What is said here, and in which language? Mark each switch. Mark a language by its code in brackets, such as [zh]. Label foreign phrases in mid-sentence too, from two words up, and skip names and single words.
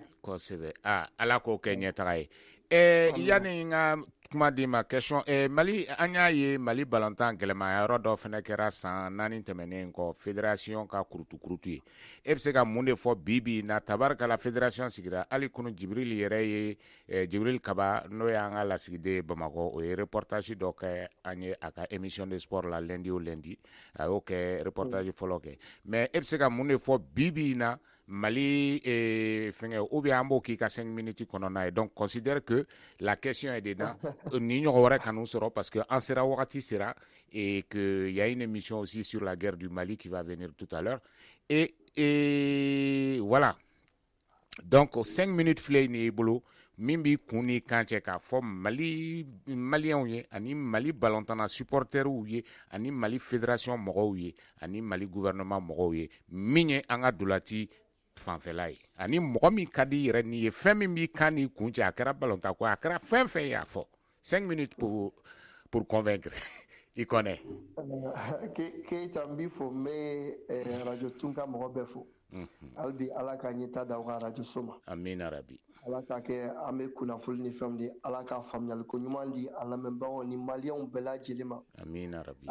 [bm] kosɛbɛ ala k'o kɛ ɲɛtaga ye yani n ka kuma di ma question Mali an y'a ye Mali Balontan gɛlɛmayɔrɔ dɔ fana kɛra san 4 tɛmɛnen kɔ fédération ka kurutu ye e bɛ se ka mun de fɔ bi na tabarikala fédération sigira hali kunu Jibril yɛrɛ ye Jibril Kaba n'o y'an ka lasigiden Bamakɔ o ye reportage dɔ kɛ an ye a ka [fr] émission de sport [bm] la [fr] lundi au lundi [bm] a y'o kɛ reportage fɔlɔ kɛ mais e bɛ se ka mun de fɔ bi na Mali fɛngɛ [fr] ou bien [bm] an b'o k'i ka 5 minutes kɔnɔna ye [fr] donc considère que la question est dedans [bm] ni ɲɔgɔn wɛrɛ kan'u sɔrɔ [fr] parce que [bm] an sera wagati sera [fr] et que y a une émission aussi sur la guerre du Mali qui va venir tout à l'heure et voilà donc [bm] 5 minutes filɛ nin y'i bolo min b'i kun ni kan cɛ k'a fɔ Mali maliyɛnw ye ani Mali Balontan supporters ye ani Mali fédération mɔgɔw ye ani Mali gouvernement mɔgɔw ye min ye an ka dolati fanfɛla ye ani mɔgɔ min ka di yɛrɛ ni ye fɛn min b'i kan ni kun cɛ a kɛra Balontan ko a kɛra fɛn y'a fɔ 5 minutes [fr] pour convaincre [bm] i connais Keita n b'i fo n bɛ radio Tunka mɔgɔ bɛɛ fo hali bi ala ka ɲɛta da ka radio so ma amina rabi ala k'a kɛ an bɛ kunnafoni ni fɛnw di ala ka faamuyaliko ɲuman di an lamɛnbagaw ni maliyɛnw bɛɛ lajɛlen ma amina rabi